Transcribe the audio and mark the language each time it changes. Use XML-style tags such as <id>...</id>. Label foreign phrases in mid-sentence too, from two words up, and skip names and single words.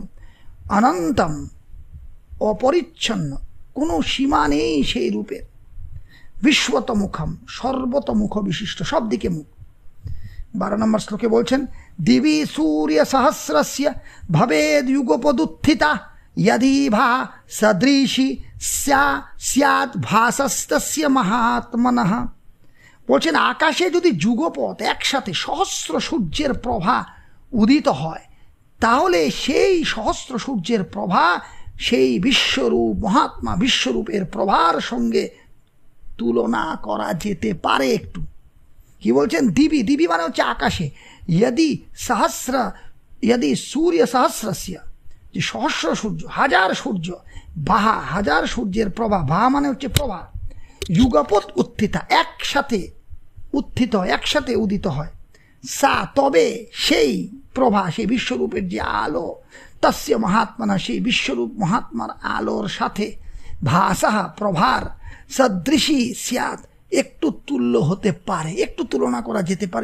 <bn>অনন্তম, অপরিচ্ছন্ন, কোনো সীমা নেই সেই রূপের। বিশ্বতমুখম, সর্বতমুখ বিশিষ্ট, সব দিকে মুখ। ১২ নম্বর শ্লোকে বলছেন</bn> <sa>দিবি সূর্য সহস্রস্য ভবেদ যুগপদুত্থিতা यदि भा सदृशी स्यात् भासस्तस्य महात्मनः।</sa> <bn>বলছেন আকাশে যদি যুগপথ একসাথে সহস্র সূর্যের প্রভা উদিত হয়, তাহলে সেই সহস্র সূর্যের প্রভা সেই বিশ্বরূপ মহাত্মা বিশ্বরূপের প্রভার সঙ্গে তুলনা করা যেতে পারে একটু। কি বলছেন? দিবি, দিবি মানে হচ্ছে আকাশে,</bn> <sa>यदि सूर्य सहस्रस्य,</sa> <bn>যে সহস্র সূর্য, হাজার সূর্য, বাহা হাজার সূর্যের প্রভা, বাহা মানে হচ্ছে প্রভা,</bn> <sa>যুগপৎ উত্থিতা,</sa> <bn>একসাথে উত্থিত, একসাথে উদিত হয়। সা তবে সেই প্রভা, সেই বিশ্বরূপের যে আলো,</bn> <sa>তস্য মহাত্মানা</sa> <bn>সেই বিশ্বরূপ মহাত্মার আলোর সাথে ভাসাহা প্রভার</bn> <sa>সদৃশী স্যাৎ</sa> <bn>একটু তুল্য হতে পারে, একটু তুলনা করা যেতে পারে।</bn>